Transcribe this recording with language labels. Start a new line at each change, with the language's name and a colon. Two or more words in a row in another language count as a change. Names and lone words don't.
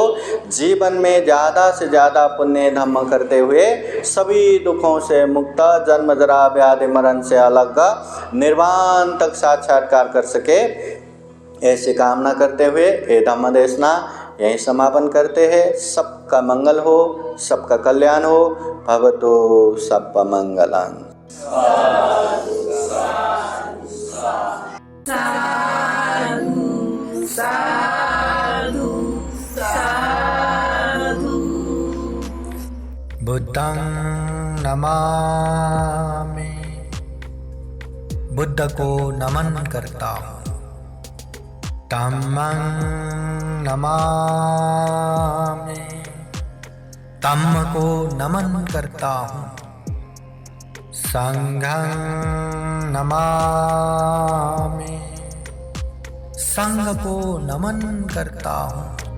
Hindi: जीवन में ज़्यादा से ज़्यादा पुण्य धम्म करते हुए सभी दुखों से मुक्त, जन्म जरा व्याधि मरण से अलग निर्वाण तक साक्षात्कार कर सके, ऐसी कामना करते हुए ये धम्म देशना यहीं समापन करते हैं। सबका मंगल हो, सबका कल्याण हो।
Pali: भवतु सब्ब मंगलम्। साधु साधु। बुद्धं नमामि,
Hindi: बुद्ध को नमन करता हूँ।
Pali: धम्मं नमामि,
Hindi: धम्म को नमन करता हूँ।
Pali: संघं नमामि,
Hindi: संघ को नमन करता हूँ।